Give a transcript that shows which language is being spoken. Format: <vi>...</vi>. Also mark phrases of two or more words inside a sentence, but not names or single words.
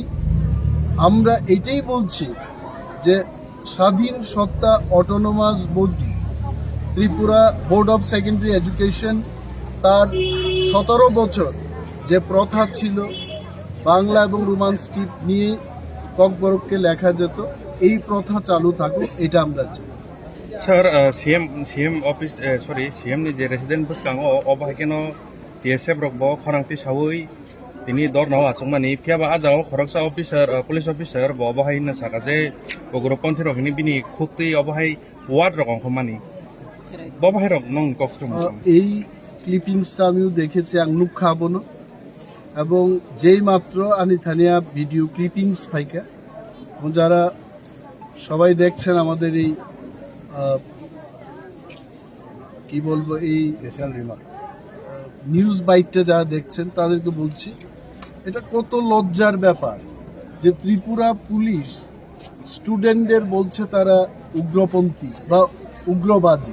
<bn>আমরা এটাই বলছি যে স্বাধীন সত্তা</bn> <en>autonomous body</en> <bn>ত্রিপুরা বোর্ড অফ সেকেন্ডারি এডুকেশন তার 17 বছর যে প্রথা ছিল বাংলা এবং</bn> <en>Roman script</en> <bn>নিয়ে ককবরককে লেখা যেত, এই প্রথা চালু থাকুক, এটা আমরা চাই।</bn> <trp>Sir,</trp> <en>CM office</en> <trp>CM ni je</trp> <en>resident bus</en> <trp>kang o bahakeno TSF rok bo khorangti sawui tini dor naw achungmani phiaba ajao khoroksa</trp> <en>officer police officer</en> <trp>bo bahai na saka je bogroponthi rok ni bini khukti obahai ward rok khomani bo bahai rok nong koktum</trp> <bn>এই ক্লিপিংসটা আমিও দেখেছি</bn> <trp>আংনুক খাবনো</trp> <bn>এবং যেই মাত্র</bn> <trp>আনি থানিয়া ভিডিও ক্লিপিংস ফাইকা</trp> <bn>এবং যারা সবাই দেখছেন আমাদের এই কি বলবো এই</bn> <en>news byte</en> <bn>যারা দেখছেন তাদেরকে বলছি এটা কত লজ্জার ব্যাপার যে ত্রিপুরা পুলিশ স্টুডেন্টদের বলছে তারা উগ্রপন্থী বা উগ্রবাদী।</bn>